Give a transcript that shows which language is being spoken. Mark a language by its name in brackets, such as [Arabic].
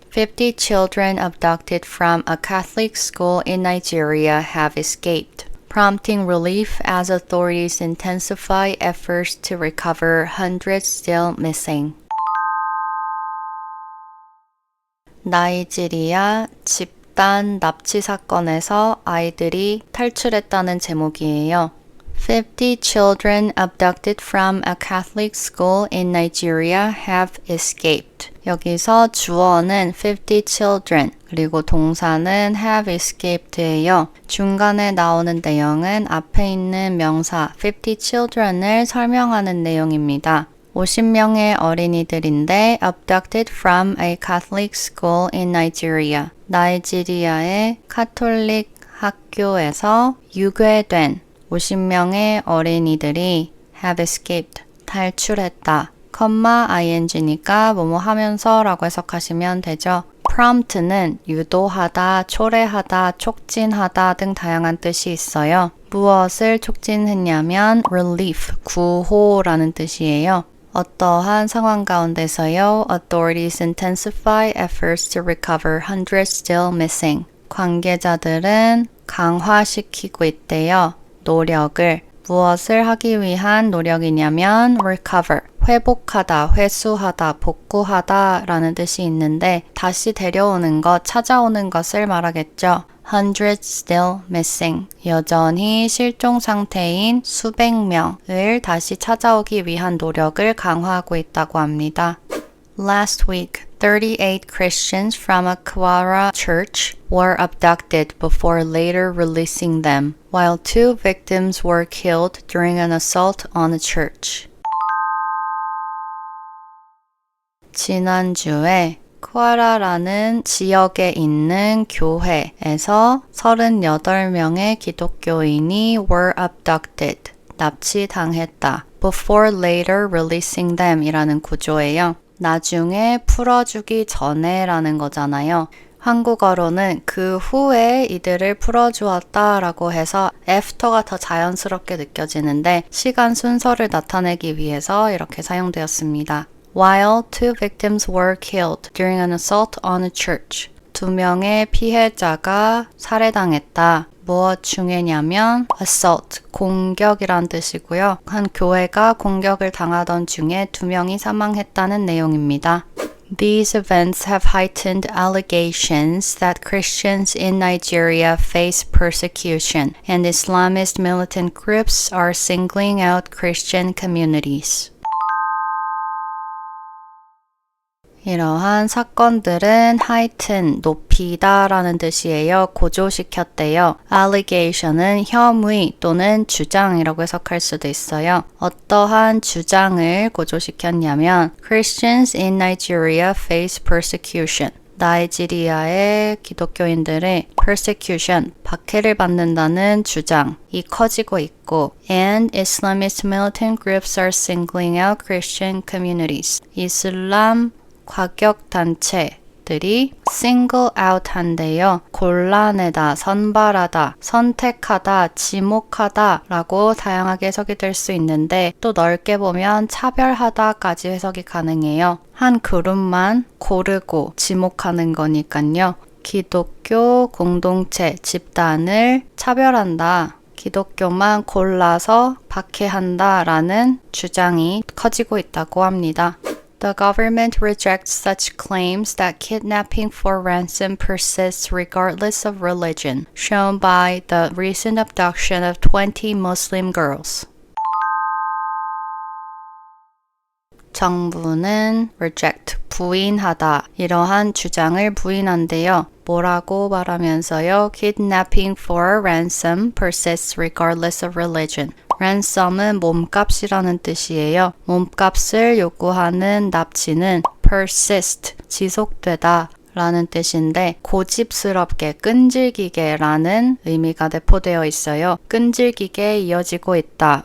[English] 50 children abducted from a Catholic school in Nigeria have escaped, prompting relief as authorities intensify efforts to recover hundreds still missing. [Korean] 나이지리아 집단 납치 사건에서 아이들이 탈출했다는 제목이에요. [English] 50 children abducted from a Catholic school in Nigeria have escaped. [Korean] 여기서 주어는 [English] 50 children, [Korean] 그리고 동사는 [English] have escaped [Korean] 예요. 중간에 나오는 내용은 앞에 있는 명사 50 children을 설명하는 내용입니다. 50명의 어린이들인데 [English] abducted from a Catholic school in Nigeria. [Korean] 나이지리아의 카톨릭 학교에서 유괴된 50명의 어린이들이 [English] have escaped, [Korean] 탈출했다. ing니까 뭐뭐 하면서 라고 해석하시면 되죠. prompt는 유도하다, 초래하다, 촉진하다 등 다양한 뜻이 있어요. 무엇을 촉진했냐면 relief, 구호라는 뜻이에요. 어떠한 상황 가운데서요. [English] Authorities intensify efforts to recover hundreds still missing. [Korean] 관계자들은 강화시키고 있대요. 노력을. 무엇을 하기 위한 노력이냐면 recover, 회복하다, 회수하다, 복구하다 라는 뜻이 있는데 다시 데려오는 것, 찾아오는 것을 말하겠죠. [English] Hundreds still missing. [Korean] 여전히 실종 상태인 수백 명을 다시 찾아오기 위한 노력을 강화하고 있다고 합니다. [English] Last week, 38 Christians from a Kwara church were abducted before later releasing them, while 2 victims were killed during an assault on a church. [Korean] 지난주에 쿠아라라는 지역에 있는 교회에서 38명의 기독교인이 [English] were abducted, [Korean] 납치당했다. [English] Before later releasing them [Korean] 이라는 구조예요. 나중에 풀어주기 전에 라는 거잖아요. 한국어로는 그 후에 이들을 풀어주었다 라고 해서 after가 더 자연스럽게 느껴지는데 시간 순서를 나타내기 위해서 이렇게 사용되었습니다. [English] While 2 victims were killed during an assault on a church. [Korean] 2명의 피해자가 살해당했다. 무엇 중에냐면 assault, 공격이란 뜻이고요. 한 교회가 공격을 당하던 중에 2명이 사망했다는 내용입니다. [English] These events have heightened allegations that Christians in Nigeria face persecution and Islamist militant groups are singling out Christian communities. [Korean] 이러한 사건들은 heighten, 높이다 라는 뜻이에요. 고조시켰대요. allegation은 혐의 또는 주장이라고 해석할 수도 있어요. 어떠한 주장을 고조시켰냐면 [English] Christians in Nigeria face persecution. [Korean] 나이지리아의 기독교인들의 [English] persecution, [Korean] 박해를 받는다는 주장이 커지고 있고 [English] and Islamist militant groups are singling out Christian communities. [Korean] 이슬람 과격단체들이 [English] single out [Korean] 한대요. 골라내다, 선발하다, 선택하다, 지목하다 라고 다양하게 해석이 될 수 있는데 또 넓게 보면 차별하다까지 해석이 가능해요. 한 그룹만 고르고 지목하는 거니까요. 기독교 공동체, 집단을 차별한다. 기독교만 골라서 박해한다 라는 주장이 커지고 있다고 합니다. [English] The government rejects such claims that kidnapping for ransom persists regardless of religion, shown by the recent abduction of 20 Muslim girls. [Korean] 정부는 reject, 부인하다, 이러한 주장을 부인한대요. 뭐라고 말하면서요? [English] Kidnapping for ransom persists regardless of religion. [Korean] ransom은 몸값이라는 뜻이에요. 몸값을 요구하는 납치는 persist, 지속되다 라는 뜻인데 고집스럽게, 끈질기게 라는 의미가 내포되어 있어요. 끈질기게 이어지고 있다.